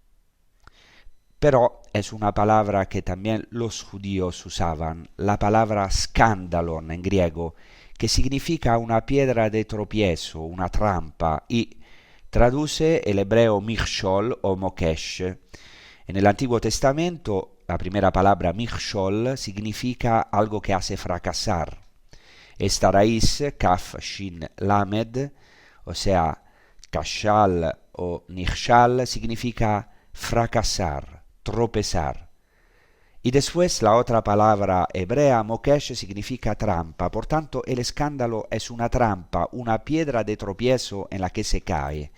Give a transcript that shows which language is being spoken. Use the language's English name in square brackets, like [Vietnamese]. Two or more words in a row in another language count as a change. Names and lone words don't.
[Spanish] Pero es una palabra que también los judíos usaban, la palabra skandalon en griego, que significa una piedra de tropiezo, una trampa, y traduce el hebreo michshol o mokesh. En el Antiguo Testamento, la primera palabra michshol significa algo que hace fracasar. Esta raíz, [Hebrew] כף, שין, למד, [Spanish] o sea, kashal o nichshal, significa fracasar, tropezar. Y después la otra palabra hebrea, mokesh, significa trampa. Por tanto, el escándalo es una trampa, una piedra de tropiezo en la que se cae.